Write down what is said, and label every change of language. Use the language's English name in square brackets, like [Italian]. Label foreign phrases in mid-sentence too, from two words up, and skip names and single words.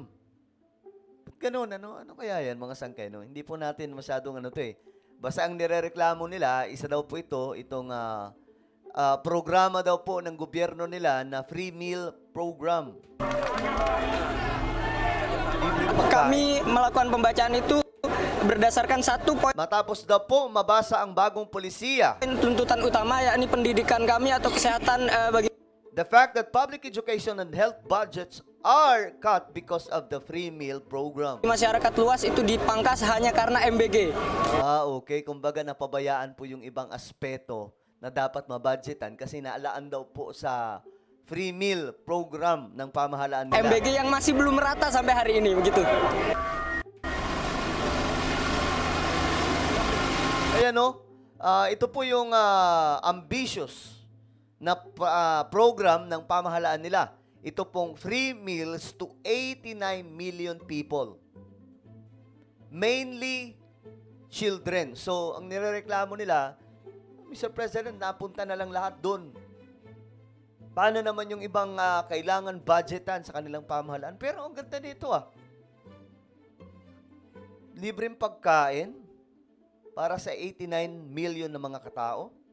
[Filipino] Ganun, ano kaya yan, mga sangkay, no? Hindi po natin masyadong Basta ang nirereklamo nila, isa daw po itong programa daw po ng gobyerno nila na [English] free meal program. [Filipino] Libreng pagkain. [Indonesian] Kami melakukan pembacaan itu berdasarkan satu poin [Filipino] Matapos daw po mabasa ang bagong polisiya. [Indonesian] tuntutan utama, yakni pendidikan kami atau kesehatan bagi [English] The fact that public education and health budgets are cut because of the free meal program. [Indonesian] masyarakat luas itu dipangkas hanya karena MBG. [Filipino] Okay. Kumbaga napabayaan po yung ibang aspeto na dapat mabudgetan kasi naalaan daw po sa [English] free meal program [Filipino] ng pamahalaan nila. [Indonesian] MBG yang masih belum merata sampai hari ini, begitu. [Filipino] Ayan ito po yung ambitious na program ng pamahalaan nila. Ito pong [English] free meals to 89 million people. Mainly children. [Filipino] So, ang nirereklamo nila, Mr. President, napunta na lang lahat doon. Paano naman yung ibang kailangan budgetan sa kanilang pamahalaan? Pero ang ganda nito libreng pagkain para sa 89 million na mga katao.